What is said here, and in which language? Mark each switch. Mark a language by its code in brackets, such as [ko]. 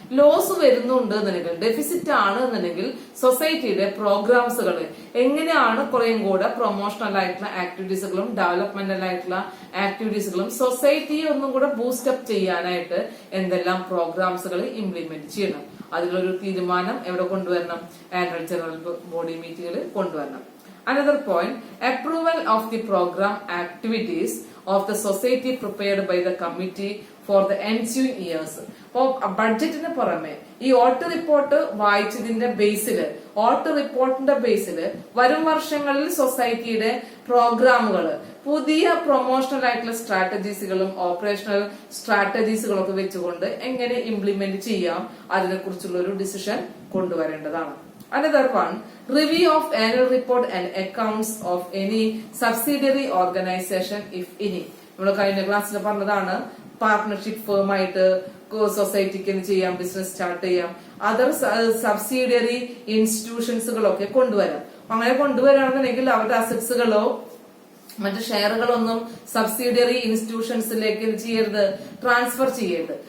[ml] Loss വരുന്നുണ്ട് എന്നുണ്ടെങ്കിൽ, deficit ആണ് എന്നുണ്ടെങ്കിൽ സൊസൈറ്റിയുടെ പ്രോഗ്രാംസുകൾ എങ്ങനെയാണ് കുറേയും കൂടെ പ്രൊമോഷണൽ ആയിട്ടുള്ള ആക്ടിവിറ്റീസുകളും ഡെവലപ്മെന്റൽ ആയിട്ടുള്ള ആക്ടിവിറ്റീസുകളും സൊസൈറ്റിയെ ഒന്നും കൂടെ ബൂസ്റ്റപ്പ് ചെയ്യാനായിട്ട് എന്തെല്ലാം പ്രോഗ്രാംസുകൾ ഇംപ്ലിമെന്റ് ചെയ്യണം. അതിലൊരു തീരുമാനം എവിടെ കൊണ്ടുവരണം, ആനുവൽ ജനറൽ ബോഡി മീറ്റിംഗിൽ കൊണ്ടുവരണം. [en] Another point, approval of the program activities of the society prepared by the committee for the ensuing years. [ml] അപ്പോ ബഡ്ജറ്റിന് പുറമെ ഈ ഓഡിറ്റ് റിപ്പോർട്ട് വായിച്ചതിന്റെ ബേസില്, ഓഡിറ്റ് റിപ്പോർട്ടിന്റെ ബേസില് വരും വർഷങ്ങളിൽ സൊസൈറ്റിയുടെ പ്രോഗ്രാമുകൾ, പുതിയ പ്രൊമോഷണൽ ആയിട്ടുള്ള സ്ട്രാറ്റജീസുകളും ഓപ്പറേഷണൽ സ്ട്രാറ്റജീസുകളും ഒക്കെ വെച്ചുകൊണ്ട് എങ്ങനെ ഇംപ്ലിമെന്റ് ചെയ്യാം അതിനെ കുറിച്ചുള്ള ഒരു decision കൊണ്ടുവരേണ്ടതാണ്. [en] Another one, review of annual report and accounts of any subsidiary organization if any. [ml] നമ്മൾ കഴിഞ്ഞ ക്ലാസ്സിൽ പറഞ്ഞതാണ്, പാർട്ട്ണർഷിപ്പ് ഫേം ആയിട്ട് സൊസൈറ്റിക്ക് ചെയ്യാം, ബിസിനസ് സ്റ്റാർട്ട് ചെയ്യാം, അതർ സബ്സിഡിയറി ഇൻസ്റ്റിറ്റ്യൂഷൻസുകളൊക്കെ കൊണ്ടുവരാം. അങ്ങനെ കൊണ്ടുവരാണെന്നുണ്ടെങ്കിൽ അവരുടെ അസറ്റ്സുകളോ മറ്റു ഷെയറുകളൊന്നും സബ്സിഡിയറി ഇൻസ്റ്റിറ്റ്യൂഷൻസിലേക്ക് ചെയ്യരുത്, ട്രാൻസ്ഫർ ചെയ്യരുത്.